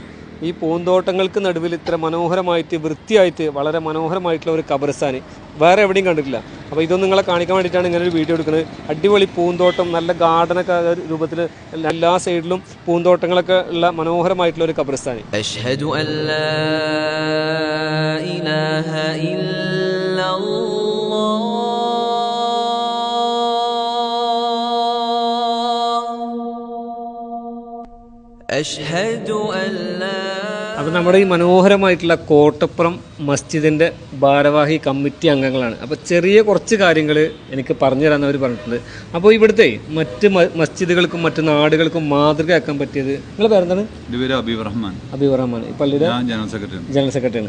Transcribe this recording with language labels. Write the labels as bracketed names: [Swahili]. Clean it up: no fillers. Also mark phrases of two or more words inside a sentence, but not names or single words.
[Malayalam] ഈ പൂന്തോട്ടങ്ങൾക്ക് നടുവിൽ ഇത്ര മനോഹരമായിട്ട് വൃത്തിയായിട്ട് വളരെ മനോഹരമായിട്ടുള്ള ഒരു ഖബർസ്ഥാൻ വേറെ എവിടെയും കണ്ടിട്ടില്ല. അപ്പോൾ ഇതൊന്നും നിങ്ങളെ കാണിക്കാൻ വേണ്ടിയിട്ടാണ് ഇങ്ങനെ ഒരു വീഡിയോ എടുക്കുന്നത്. അടിപൊളി പൂന്തോട്ടം, നല്ല ഗാർഡനൊക്കെ രൂപത്തിൽ എല്ലാ സൈഡിലും പൂന്തോട്ടങ്ങളൊക്കെ ഉള്ള മനോഹരമായിട്ടുള്ള ഒരു ഖബർസ്ഥാൻ. [Arabic] أشهد أن لا إله إلا الله أشهد أن لا. [Malayalam] അപ്പോൾ നമ്മുടെ ഈ മനോഹരമായിട്ടുള്ള കോട്ടപ്പുറം മസ്ജിദിൻ്റെ ഭാരവാഹി കമ്മിറ്റി അംഗങ്ങളാണ്. അപ്പോൾ ചെറിയ കുറച്ച് കാര്യങ്ങൾ എനിക്ക് പറഞ്ഞു തരാമെന്ന് അവർ പറഞ്ഞിട്ടുണ്ട്. അപ്പോൾ ഇവിടുത്തെ മറ്റ് മസ്ജിദുകൾക്കും മറ്റ് നാടുകൾക്കും മാതൃകയാക്കാൻ പറ്റിയത്, നിങ്ങളുടെ പേരെന്താണ്? ഹബീബ് റഹ്മാൻ. ഈ പള്ളിയുടെ ജനറൽ സെക്രട്ടറിയാണ്.